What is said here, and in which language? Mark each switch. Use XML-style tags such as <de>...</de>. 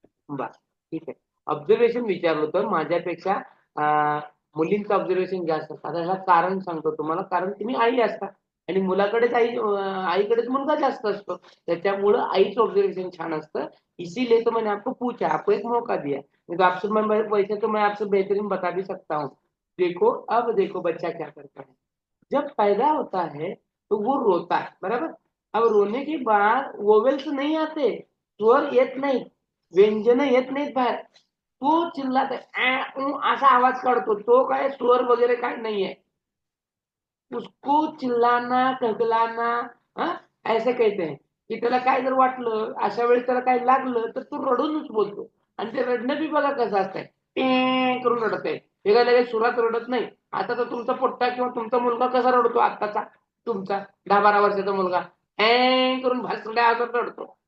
<mr>बर. ठीक आहे. ऑब्झर्वेशन विचारलं होतं माझ्यापेक्षा. मुलींचं ऑब्झर्वेशन जास्त असतं. आता ह्याला कारण सांगतो तुम्हाला, कारण तुम्ही आई असता आणि मुलाकडेच आईकडेच मुलगा जास्त असतो, त्याच्यामुळं आईचं ऑब्झर्वेशन छान असतं.</mr> <hi>इसीलिए तो मैंने आपको पूछा, आपको एक मौका दिया. नहीं तो आपसे मैं वैसे तो मैं आपसे बेहतरीन बता भी सकता हूँ. देखो, अब देखो बच्चा क्या करता है. जब पैदा होता है तो वो रोता है, बराबर. अब रोने के बाद वोवेल्स नहीं आते,</hi> <mr>स्वर येत नाही, व्यंजन येत नाहीत बाहेर. तो चिल्लात असा आवाज काढतो, तो काय स्वर वगैरे काय नाहीये.</mr> <hi>उसको चिल्लाना, कहकलाना, हाँ, ऐसे कहते हैं.</hi> <mr>की त्याला काय जर वाटलं, अशा वेळेस त्याला काय लागलं तर तो रडूनच बोलतो. आणि ते रडणं बी बघा कसं असतंय, करून रडतंय. हे काय लगेच सुरात रडत नाही. आता तर तुमचा पोट्टा किंवा तुमचा मुलगा कसा रडतो आत्ताचा, तुमचा 10-12 वर्षाचा मुलगा करून भासड्या आवाजात रडतो.</mr>